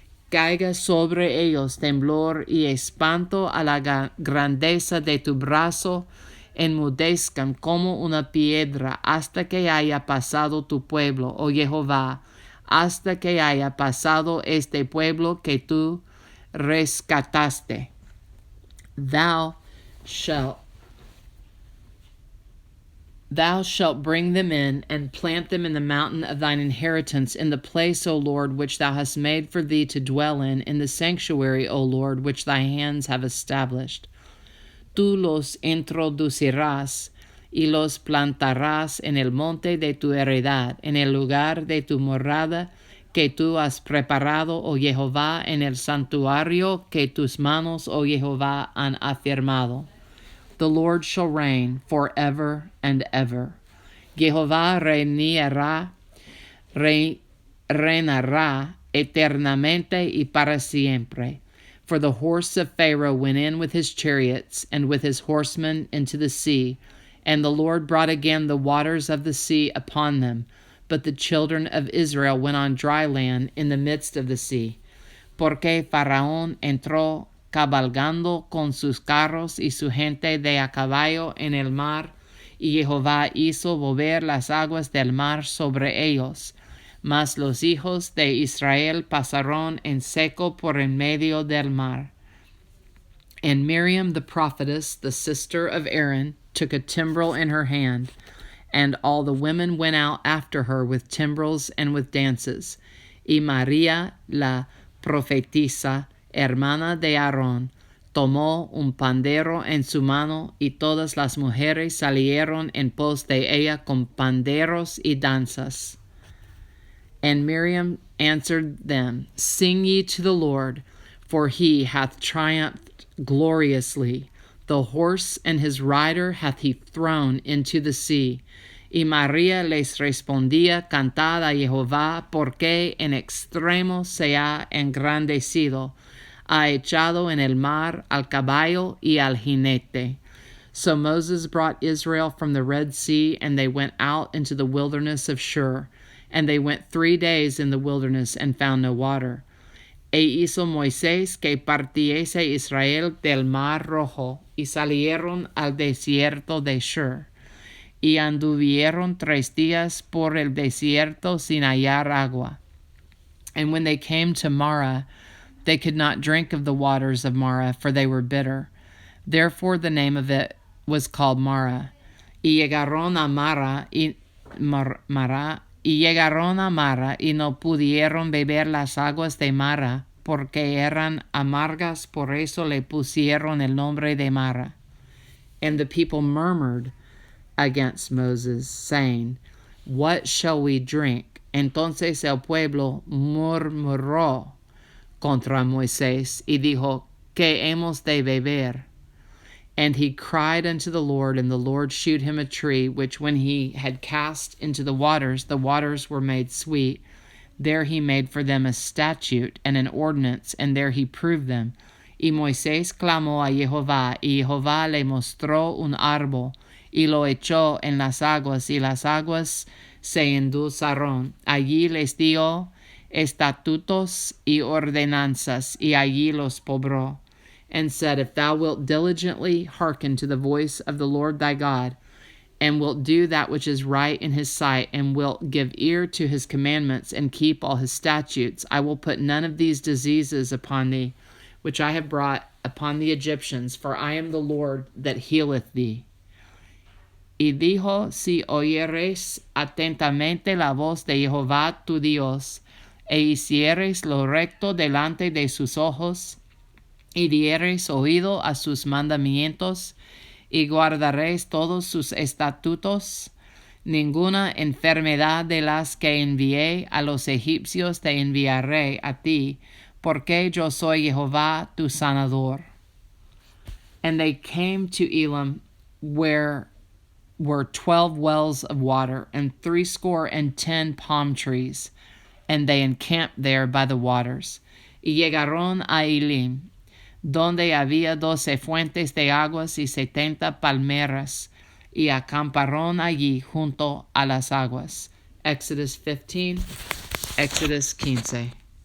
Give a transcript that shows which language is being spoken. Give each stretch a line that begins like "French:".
Spanish: Caiga sobre ellos temblor y espanto a la grandeza de tu brazo, enmudezcan como una piedra hasta que haya pasado tu pueblo, oh Jehová, hasta que haya pasado este pueblo que tú rescataste.
English: Thou shalt bring them in and plant them in the mountain of thine inheritance, in the place, O Lord, which thou hast made for thee to dwell in the sanctuary, O Lord, which thy hands have established.
Spanish: Tú los introducirás y los plantarás en el monte de tu heredad, en el lugar de tu morada que tú has preparado, oh Jehová, en el santuario que tus manos, oh Jehová, han afirmado.
English: The Lord shall reign forever and ever.
Spanish: Jehová reinará eternamente y para siempre.
English: For the horse of Pharaoh went in with his chariots and with his horsemen into the sea, and the Lord brought again the waters of the sea upon them. But the children of Israel went on dry land in the midst of the sea.
Spanish: Porque Faraón entró cabalgando con sus carros y su gente de a caballo en el mar, y Jehová hizo volver las aguas del mar sobre ellos. Mas los hijos de Israel pasaron en seco por en medio del mar.
English: And Miriam the prophetess, the sister of Aaron, took a timbrel in her hand, and all the women went out after her with timbrels and with dances.
Spanish: Y María la profetisa, hermana de Aarón, tomó un pandero en su mano, y todas las mujeres salieron en pos de ella con panderos y danzas.
English: And Miriam answered them, Sing ye to the Lord, for he hath triumphed gloriously. The horse and his rider hath he thrown into the sea.
Spanish: Y María les respondía, Cantad a Jehová, porque en extremo se ha engrandecido. Ha echado en el mar al caballo y al jinete.
English: So Moses brought Israel from the Red Sea, and they went out into the wilderness of Shur. And they went 3 days in the wilderness and found no water.
Spanish: E hizo Moisés que partiese Israel del mar rojo, y salieron al desierto de Shur. Y anduvieron 3 días por el desierto sin hallar agua.
English: And when they came to Marah, they could not drink of the waters of Marah, for they were bitter. Therefore the name of it was called Marah.
Spanish: Y llegaron a Marah, y Mara, y llegaron a Mara, y no pudieron beber las aguas de Mara, porque eran amargas, por eso le pusieron el nombre de Mara.
English: And the people murmured against Moses, saying, What shall we drink?
Spanish: Entonces el pueblo murmuró contra Moisés, y dijo, ¿qué hemos de beber?
English: And he cried unto the Lord, and the Lord shewed him a tree, which when he had cast into the waters were made sweet. There he made for them a statute and an ordinance, and there he proved them.
Spanish: Y Moisés clamó a Jehová, y Jehová le mostró un árbol, y lo echó en las aguas, y las aguas se endulzaron. Allí les dio estatutos y ordenanzas, y allí los pobró.
English: And said, If thou wilt diligently hearken to the voice of the Lord thy God, and wilt do that which is right in his sight, and wilt give ear to his commandments, and keep all his statutes, I will put none of these diseases upon thee, which I have brought upon the Egyptians, for I am the Lord that healeth thee.
Spanish: Y dijo, Si oyeres atentamente la voz de Jehová tu Dios, e hicieres lo recto delante de sus ojos, y diereis oído a sus mandamientos, y guardaréis todos sus estatutos, ninguna enfermedad de las que envié a los egipcios te enviaré a ti, porque yo soy Jehová tu sanador.
English: And they came to Elim, where were 12 wells of water, and 70 palm trees, and they encamped there by the waters.
Spanish: Y llegaron a Elim, donde había 12 fuentes de aguas y 70 palmeras, y acamparon allí junto a las aguas.
English: Exodus 15, Exodus 15.